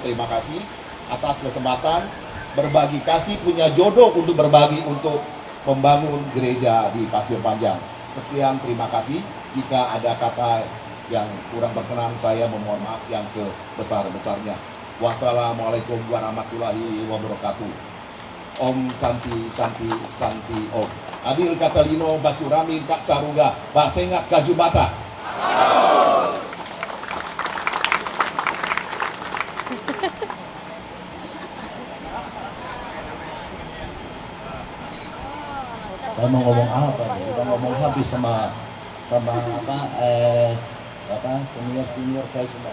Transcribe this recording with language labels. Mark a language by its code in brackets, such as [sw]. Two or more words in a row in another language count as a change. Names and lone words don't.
[id] Terima kasih atas kesempatan berbagi kasih, punya jodoh untuk berbagi untuk membangun gereja di Pasir Panjang. Sekian, terima kasih. Jika ada kata yang kurang berkenan, saya memohon maaf yang sebesar-besarnya. [ar] والسلام عليكم ورحمة الله وبركاته. [sa] ॐ शान्ति शान्ति शान्ति ॐ. [knx] Adil Katalino Bacurami Kak Saruga Basengat Kajubata. [id] Saya mau ngomong apa nih? Udah ngomong habis sama senior saya semua.